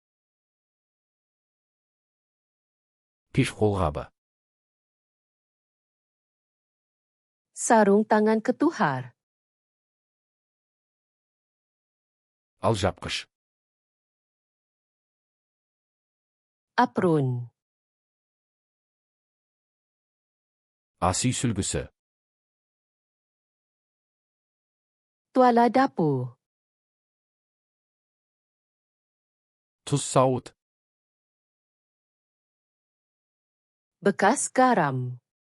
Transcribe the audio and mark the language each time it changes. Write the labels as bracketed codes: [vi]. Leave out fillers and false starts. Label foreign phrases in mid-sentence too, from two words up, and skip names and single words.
[kk] пеш қолғабы, [ms] Sarung tangan ketuhar. [kk] алжапқыш, [ms] Apron. [kk] ас үй сүлгісі, [ms] Tuala dapur. [kk] тұз сауыт, [ms] Bekas garam.